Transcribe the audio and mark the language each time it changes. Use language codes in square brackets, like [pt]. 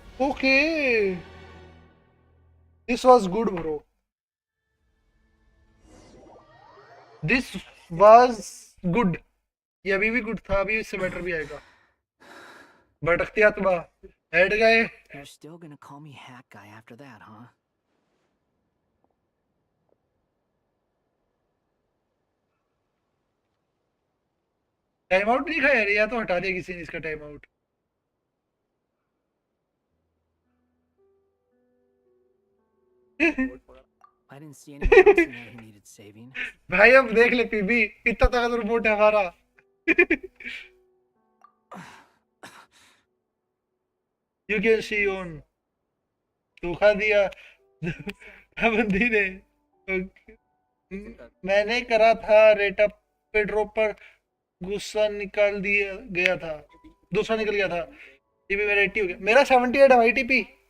[en] Okay, this was good, bro. This was good. [hi] ये अभी भी गुड था, अभी इससे बेटर भी आएगा। भटकती आत्मा हेड गए। [en] You're still gonna call me hack guy after that, huh? [hi] Time out नहीं खाया या तो हटा दिया किसी ने इसका time out. [en] I didn't see anyone else in there who needed saving. [hi] भाई अब देख ले पीबी, इतना ताकत रिपोर्ट है हमारा। [en] You can see on [hi] धोखा दिया बंदी ने। मैंने करा था रेट अप पे ड्रॉप पर गुस्सा निकाल दिया गया था, दूसरा निकल गया था। टीपी मेरा 80 हो गया, मेरा 78 है भाई टीपी।